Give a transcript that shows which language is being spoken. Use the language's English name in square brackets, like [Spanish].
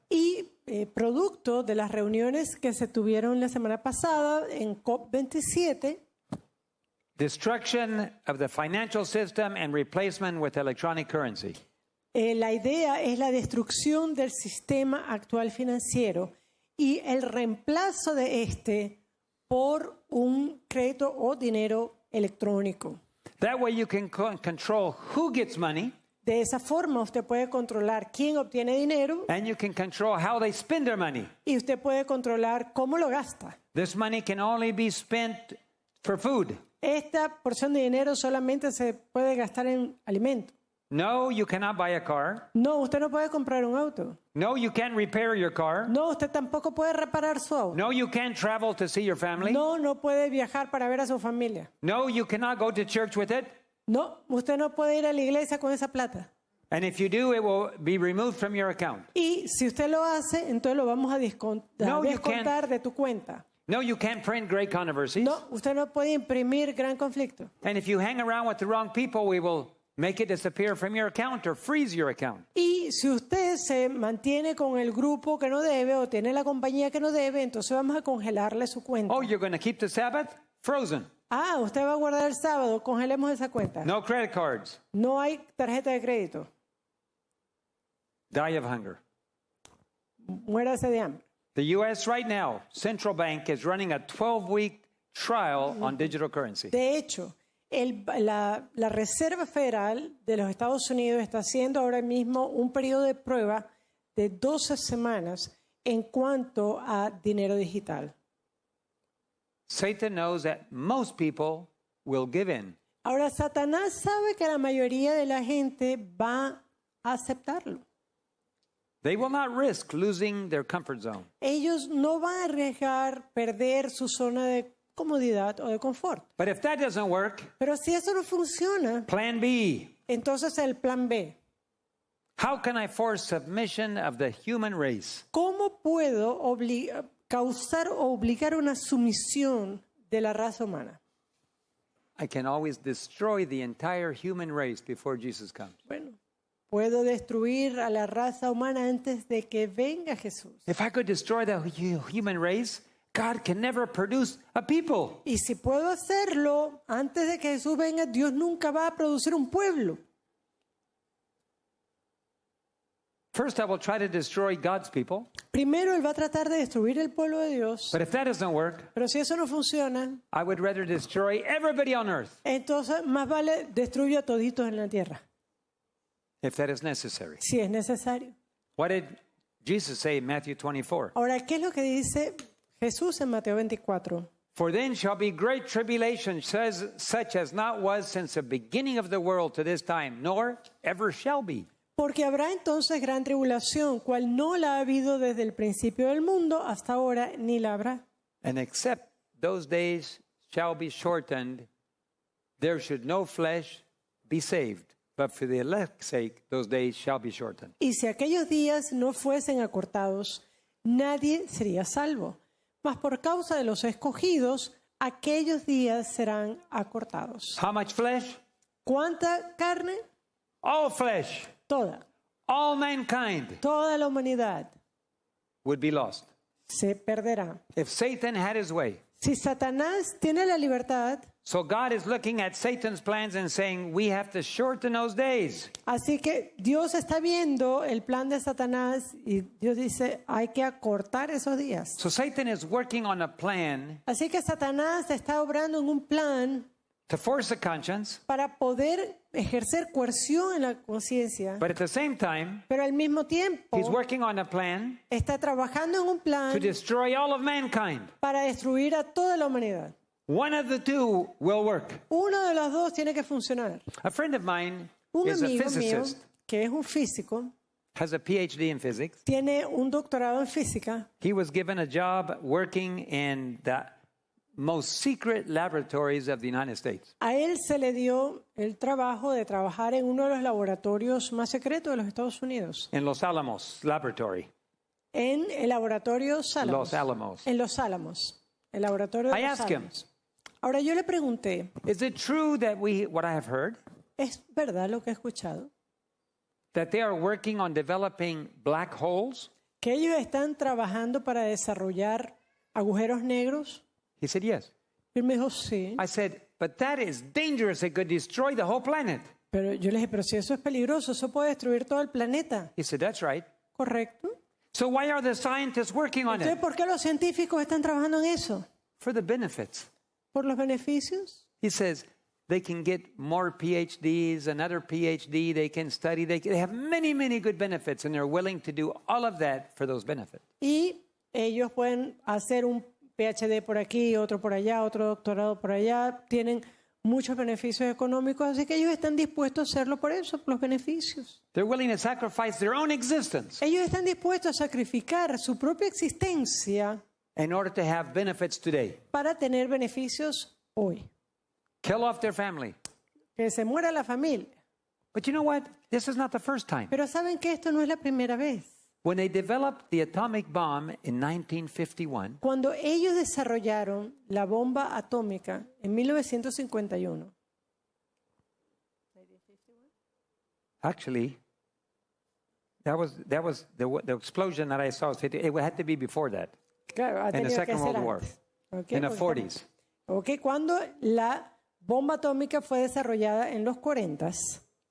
[Spanish] Y producto de las reuniones que se tuvieron la semana pasada en COP27, [English] destruction of the financial system and replacement with electronic currency. [Spanish] la idea es la destrucción del sistema actual financiero y el reemplazo de este por un crédito o dinero electrónico. [English] That way you can control who gets money [Spanish] De esa forma usted puede controlar quién obtiene dinero [English] and you can control how they spend their money. [Spanish] y usted puede controlar cómo lo gasta. [English] This money can only be spent for food. [Spanish] Esta porción de dinero solamente se puede gastar en alimentos. [English] No, you cannot buy a car. [Spanish] No, usted no puede comprar un auto. [English] No, you can't repair your car. [Spanish] No, usted tampoco puede reparar su auto. [English] No, you can't travel to see your family. [Spanish] No, no puede viajar para ver a su familia. [English] No, you cannot go to church with it. [Spanish] No, usted no puede ir a la iglesia con esa plata. [English] And if you do, it will be removed from your account. [Spanish] Y si usted lo hace, entonces lo vamos a [English] No, you [Spanish] descontar de tu cuenta. [English] No, you can't print great controversies. [Spanish] No, usted no puede imprimir gran conflicto. [English] And if you hang around with the wrong people, we will make it disappear from your account or freeze your account. [Spanish] Y si usted se mantiene con el grupo que no debe o tiene la compañía que no debe, entonces vamos a congelarle su cuenta. [English] Oh, you're going to keep the Sabbath? Frozen. [Spanish] Ah, usted va a guardar el sábado, congelemos esa cuenta. [English] No credit cards. [Spanish] No hay tarjeta de crédito. [English] Die of hunger. [Spanish] Muérase de hambre. [English] The U.S. right now, Central Bank is running a 12-week trial on digital currency. [Spanish] De hecho, la Reserva Federal de los Estados Unidos está haciendo ahora mismo un periodo de prueba de 12 semanas en cuanto a dinero digital. [English] Satan knows that most people will give in. [Spanish] Ahora, Satanás sabe que la mayoría de la gente va a aceptarlo. [English] They will not risk losing their comfort zone. [Spanish] Ellos no van a arriesgar perder su zona de comodidad o de confort. [English] But if that doesn't work, [Spanish] Pero si eso no funciona, [English] plan B. [Spanish] entonces el plan B. [English] How can I force submission of the human race? [Spanish] ¿Cómo puedo causar o obligar una sumisión de la raza humana? [English] I can always destroy the entire human race before Jesus comes. [Spanish] Bueno, puedo destruir a la raza humana antes de que venga Jesús. [English] If I could destroy the human race, God can never produce a people. [Spanish] Y si puedo hacerlo antes de que Jesús venga, Dios nunca va a producir un pueblo. [English] First, I will try to destroy God's people. [Spanish] Primero, Él va a tratar de destruir el pueblo de Dios. [English] But if that doesn't work, [Spanish] Pero si eso no funciona, [English] I would rather destroy everybody on earth [Spanish] entonces más vale destruyo a toditos en la tierra, [English] if that is necessary. [Spanish] si es necesario. [English] What did Jesus say in Matthew 24? [Spanish] Ahora, ¿qué es lo que dice Jesús en Mateo 24? [English] For then shall be great tribulation, such as not was since the beginning of the world to this time, nor ever shall be. [Spanish] Porque habrá entonces gran tribulación, cual no la ha habido desde el principio del mundo hasta ahora, ni la habrá. [English] And except those days shall be shortened, there should no flesh be saved. But for the elect's sake, those days shall be shortened. [Spanish] Y si aquellos días no fuesen acortados, nadie sería salvo. Mas por causa de los escogidos, aquellos días serán acortados. [English] How much flesh? [Spanish] ¿Cuánta carne? [English] All flesh. [Spanish] toda, [English] all mankind [Spanish] toda la humanidad [English] would be lost. [Spanish] se perderá. [English] If Satan had his way. [Spanish] Si Satanás tiene la libertad, [English] So God is looking at Satan's plans and saying, we have to shorten those days. [Spanish] así que Dios está viendo el plan de Satanás y Dios dice, hay que acortar esos días. [English] So Satan is working on a plan [Spanish] Así que Satanás está obrando en un plan [English] to force the conscience, [Spanish] para poder ejercer coerción en la conciencia, [English] but at the same time, [Spanish] pero al mismo tiempo [English] he's working on a plan [Spanish] está trabajando en un [English] to [Spanish] plan [English] destroy all of mankind. [Spanish] para destruir a toda la humanidad. [English] One of the two will work. [Spanish] Uno de los dos tiene que funcionar. [English] A friend of mine [Spanish] Un [English] is a [Spanish] amigo mío, [English] physicist, [Spanish] que es un físico, [English] has a PhD in physics. [Spanish] tiene un doctorado en física. [English] He was given a job working in the most secret laboratories of the United States. [Spanish] A él se le dio el trabajo de trabajar en uno de los laboratorios más secretos de los Estados Unidos, [English] In Los Alamos Laboratory. [Spanish] en el laboratorio Álamos. [English] Los Alamos. [Spanish] En Los Álamos, el laboratorio de [English] I [Spanish] Los [English] asked him, [Spanish] Álamos. Ahora yo le pregunté, [English] is it true that what I have heard, [Spanish] ¿es verdad lo que he escuchado? [English] that they are working on developing black holes? [Spanish] ¿Que ellos están trabajando para desarrollar agujeros negros? [English] He said, yes. [Spanish] Y él me dijo, sí. [English] I said, but that is dangerous. It could destroy the whole planet. [Spanish] Pero yo le dije, pero si eso es peligroso, eso puede destruir todo el planeta. [English] He said, that's right. [Spanish] ¿Correcto? [English] So why are the scientists working on [Spanish] Entonces, [English] it? [Spanish] ¿por qué los científicos están trabajando en eso? [English] For the benefits. [Spanish] ¿Por los beneficios? [English] He says they can get more PhDs, another PhD, they can study, they have many, many good benefits, and they're willing to do all of that for those benefits. [Spanish] Y ellos pueden hacer un PhD por aquí, otro por allá, otro doctorado por allá. Tienen muchos beneficios económicos, así que ellos están dispuestos a hacerlo por eso, por los beneficios. [English] They're willing to sacrifice their own existence [Spanish] Ellos están dispuestos a sacrificar su propia existencia [English] in order to have benefits today. [Spanish] para tener beneficios hoy. [English] Kill off their family. [Spanish] Que se muera la familia. [English] But you know what? This is not the first time. [Spanish] Pero saben que esto no es la primera vez. [English] When they developed the atomic bomb in 1951, [Spanish] Cuando ellos desarrollaron la bomba atómica en 1951, [English] actually, that was the explosion that I saw. It had to be before that, [Spanish] claro, ha [English] in the [Spanish] tenido que [English] Second [Spanish] ser [English] World War, [Spanish] antes. Ok, [English] in the [Spanish] porque- [English] 40s. [Spanish] ok, cuando la bomba atómica fue desarrollada en los 40s,